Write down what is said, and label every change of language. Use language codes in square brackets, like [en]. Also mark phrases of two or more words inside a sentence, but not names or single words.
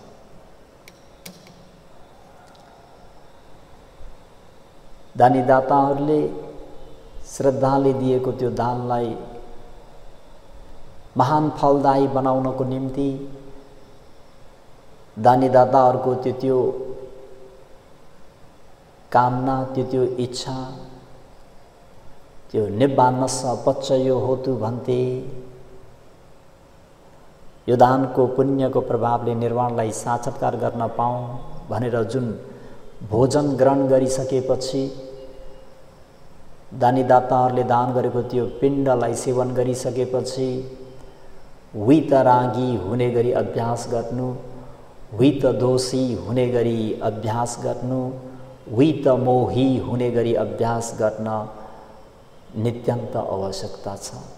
[ne] दानीदाताहरूले श्रद्धाले दिएको त्यो दानलाई महान फलदायी बनाउनको निम्ति दानीदाताहरूको त्यो कामना, त्यो इच्छा, [pi] त्यो निब्बान्नस्स पच्चयो होतु भन्ते, [ne] यो दानको पुण्यको प्रभावले निर्वाणलाई साक्षात्कार गर्न पाऊँ भनेर जुन भोजन ग्रहण गरिसकेपछि दानीदाताहरूले दान गरेको त्यो पिण्डलाई सेवन गरिसकेपछि वितरागी हुने गरी अभ्यास गर्नु, वित दोषी हुने गरी अभ्यास गर्नु, वित मोही हुने गरी अभ्यास गर्न नित्यन्त आवश्यकता छ।